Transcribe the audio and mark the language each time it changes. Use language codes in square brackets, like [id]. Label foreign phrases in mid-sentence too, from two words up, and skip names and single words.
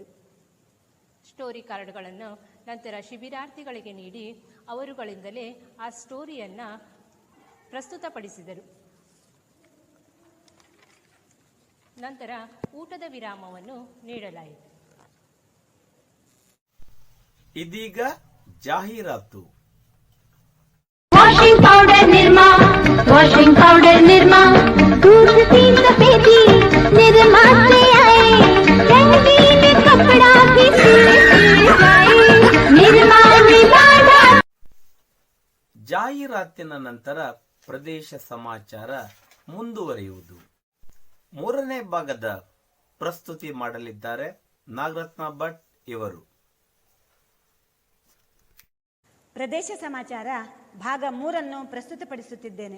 [kn] ಸ್ಟೋರಿ ಕಾರ್ಡ್ಗಳನ್ನು ನಂತರ ಶಿಬಿರಾರ್ಥಿಗಳಿಗೆ ನೀಡಿ ಅವರುಗಳಿಂದಲೇ ಆ ಸ್ಟೋರಿಯನ್ನು ಪ್ರಸ್ತುತಪಡಿಸಿದರು. ನಂತರ ಊಟದ ವಿರಾಮವನ್ನು ನೀಡಲಾಯಿತು. ಇದೀಗ ಜಾಹೀರಾತು. [en] washing powder [hi] निर्मा, [en] washing powder [hi] निर्मा, दूध की सफेदी निर्मा से आए, रंगीन कपड़ा भी सिल जाए, निर्मा निर्मा। [kn] ಜಾಹೀರಾತಿನ ನಂತರ ಪ್ರದೇಶ ಸಮಾಚಾರ ಮುಂದುವರಿಯುವುದು. ಮೂರನೇ ಭಾಗದ ಪ್ರಸ್ತುತಿ ಮಾಡಲಿದ್ದಾರೆ ನಾಗರತ್ನ ಭಟ್ ಇವರು. ಪ್ರದೇಶ ಸಮಾಚಾರ ಭಾಗ 3 ಪ್ರಸ್ತುತಪಡಿಸುತ್ತಿದ್ದೇನೆ.